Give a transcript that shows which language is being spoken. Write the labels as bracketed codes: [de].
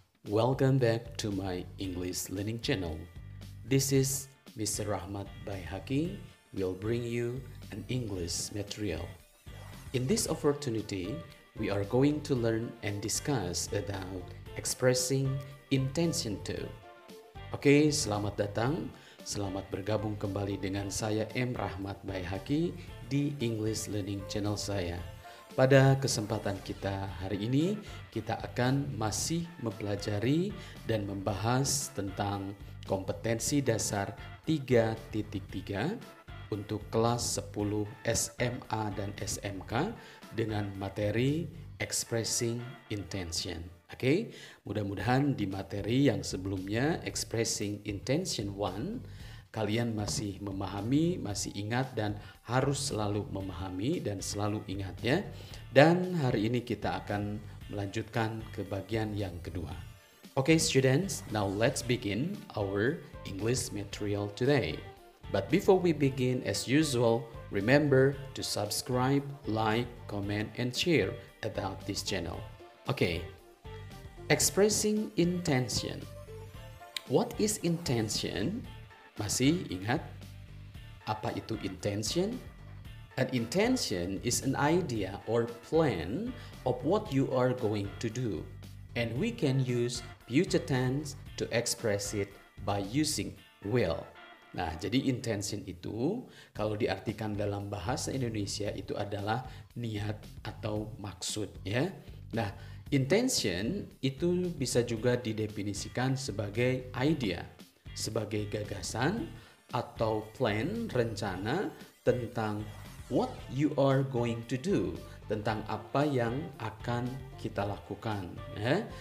[en] Welcome back to my English learning channel. This is Mr. Rahmat Baihaqi will bring you an English material. In this opportunity, we are going to learn and discuss about expressing intention to. [id] Oke, selamat datang. Selamat bergabung kembali dengan saya M. Rahmat Baihaqi di English Learning Channel saya. Pada kesempatan kita hari ini, kita akan masih mempelajari dan membahas tentang kompetensi dasar 3.3 untuk kelas 10 SMA dan SMK dengan materi Expressing Intention. Oke, mudah-mudahan di materi yang sebelumnya Expressing Intention 1 kalian masih memahami, masih ingat dan harus selalu memahami dan selalu ingat ya. Dan hari ini kita akan melanjutkan ke bagian yang kedua. [en] Okay students, now let's begin our English material today. But before we begin, as usual, remember to subscribe, like, comment, and share about this channel. Okay, expressing intention. What is intention? [id] Masih ingat apa itu intention? [en] An intention is an idea or plan of what you are going to do. And we can use future tense to express it by using will. [id] Nah, jadi intention itu kalau diartikan dalam bahasa Indonesia itu adalah niat atau maksud ya. Nah, intention itu bisa juga didefinisikan sebagai idea, sebagai gagasan atau plan, rencana tentang [en] what you are going to do, [id] tentang apa yang akan kita lakukan ya.